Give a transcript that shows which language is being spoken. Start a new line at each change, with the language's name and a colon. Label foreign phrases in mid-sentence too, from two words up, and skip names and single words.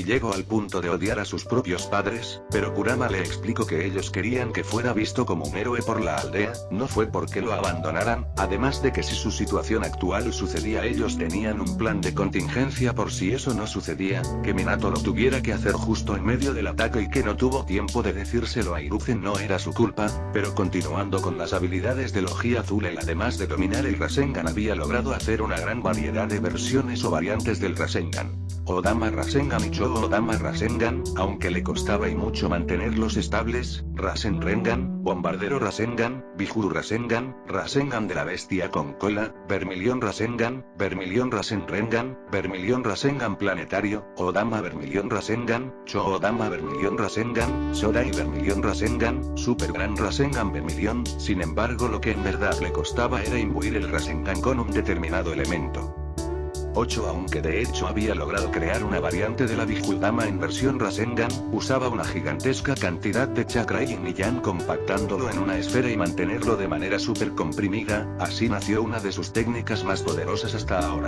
Spanish: llegó al punto de odiar a sus propios padres, pero Kurama le explicó que ellos querían que fuera visto como un héroe por la aldea, no fue porque lo abandonaran, además de que si su situación actual sucedía ellos tenían un plan de contingencia por si eso no sucedía, que Minato lo tuviera que hacer justo en medio del ataque y que no tuvo tiempo de decírselo a Hiruzen no era su culpa, pero continuando con las habilidades de Logia Azul él además de dominar el Rasengan había logrado hacer una gran variedad de versiones o variantes del Rasengan. Odama Rasengan y Cho-Odama Rasengan, aunque le costaba y mucho mantenerlos estables, Rasen Rengan, Bombardero Rasengan, Bijuru Rasengan, Rasengan de la bestia con cola, Vermilion Rasengan, Vermilion Rasen Rengan, Vermilion Rasengan planetario, Odama Vermilion Rasengan, Cho-Odama Vermilion Rasengan, Sora y Vermilion Rasengan, Super Gran Rasengan Vermilion. Sin embargo, lo que en verdad le costaba era imbuir el Rasengan con un determinado elemento. 8 Aunque de hecho había logrado crear una variante de la Bijudama en versión Rasengan, usaba una gigantesca cantidad de chakra y Yin compactándolo en una esfera y mantenerlo de manera super comprimida, así nació una de sus técnicas más poderosas hasta ahora.